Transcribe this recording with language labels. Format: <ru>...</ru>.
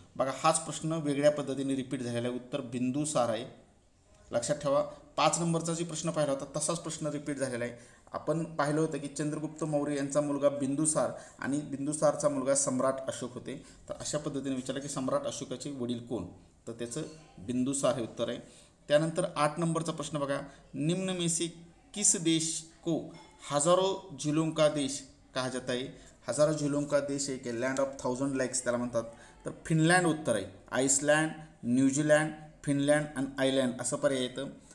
<mr>बघा हाच प्रश्न वेगळ्या पद्धतीने रिपीट झालेला आहे. उत्तर बिंदुसार आहे. लक्षात ठेवा. 5 नंबरचा जो प्रश्न पाहिला होता तसाच प्रश्न रिपीट झालेला आहे. आपण पाहिलं होतं की चंद्रगुप्त मौर्य यांचा मुलगा बिंदुसार आणि बिंदुसारचा मुलगा सम्राट अशोक होते. तर अशा पद्धतीने विचारलं की सम्राट अशोकाचे वडील कोण, तर त्याचं बिंदुसार हे उत्तर आहे. त्यानंतर 8 नंबरचा प्रश्न बघा,</mr> <hi>निम्न में से किस देश को हजारों झीलों का देश कहा जाता है. हजारो झीलों का देश</hi> <mr>आहे की</mr> <en>land of 1000 lakes</en> <mr>त्याला म्हणतात. तर फिनलँड उत्तर आहे. आईसलँड, न्यूझीलँड, फिनलँड आणि आयलँड असं पर्याय येतं.</mr>